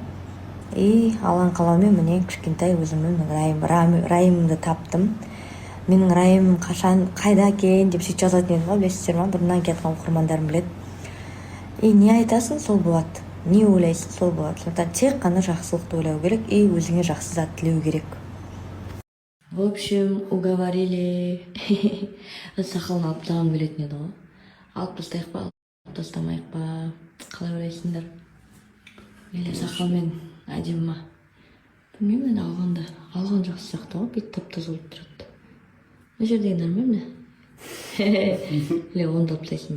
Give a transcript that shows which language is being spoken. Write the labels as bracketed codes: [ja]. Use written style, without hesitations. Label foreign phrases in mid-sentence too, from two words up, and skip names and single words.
[kk] И алған қалаумен міне кішкентай өзімнің райымымды таптым. Менің райым қайда екен деп сөйтіп жазатын едім ғой, білесіздер ма? Бұрыннан кеткен оқырмандарым біледі. И не айтасың, сол болады. Не ойлайсың, сол болады. Сондықтан тек қана жақсылықты ойлау керек и өзіңе жақсы зат тілеу керек. [ru] В общем, уговорили. [kk] Сақалын алып тастағым келетін еді ғой. Алып тастайық па, алып тастамайық па? Қалай ойлайсыңдар? Мейлі сақалмен әдемі ма? Білмеймін, енді алған жақсы сияқты ғой, бет тап-таза болып тұрады. Мына жердегі нормально? Или онда алып тастайсың ба?